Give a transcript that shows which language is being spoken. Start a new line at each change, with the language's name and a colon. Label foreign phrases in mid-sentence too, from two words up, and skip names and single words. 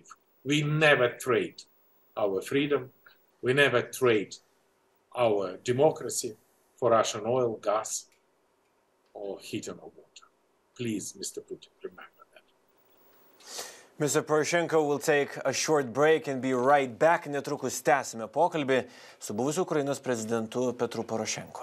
English: We never trade our freedom. We never trade our democracy for Russian oil, gas, or heating or water. Please, Mr. Putin, remember that. Mr. Poroshenko will take a short break and be right back.
Lithuanian: Netrukus tęsime pokalbį su buvusiu Ukrainos prezidentu Petru Porošenko.